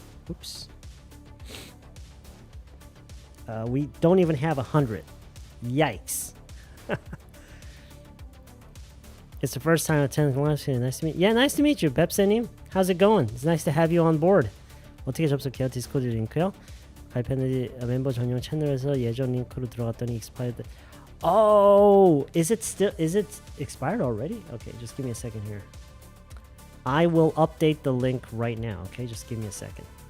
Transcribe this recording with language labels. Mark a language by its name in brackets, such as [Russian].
[English] Oops. We don't even have 100. Yikes. It's the first time attending the live stream. Nice to meet you. Yeah, nice to meet you, Pepse님. How's it going? It's nice to have you on board. [Korean] 어떻게 접속해요? 디스코드 링크요? 가입했는지 멤버 전용 채널에서 예전 링크로 들어갔더니 expired. [English] Oh, is it expired already? Okay, just give me a second here. I will update the link right now. Okay, just give me a second.